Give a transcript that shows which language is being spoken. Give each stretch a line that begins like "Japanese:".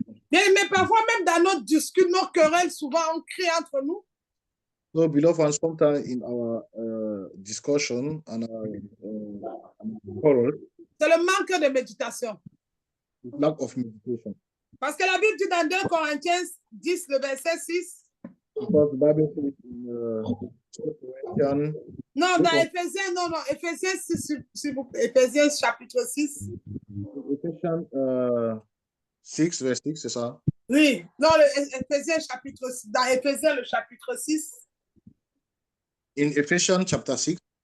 French: Bien aimé, parfois même dans nos discussions, nos querelles, souvent on crie entre nous.
English: So, beloved ones, sometimes in our discussion and our quarrel,
French: C'est le manque de méditation.
English: lack of meditation.
French: Parce que la Bible dit dans 2 Corinthiens 10, le verset 6.
English: Because the Bible says in 2 Corinthians,
French: Non, dans Éphésiens, non, Éphésiens 6, Éphésiens chapitre 6.
English: Ephesians 6, verse 6,
French: c'est ça? Oui, non, Éphésiens chapitre 6, dans Éphésiens le chapitre 6.
English: In Ephesians chapter 6,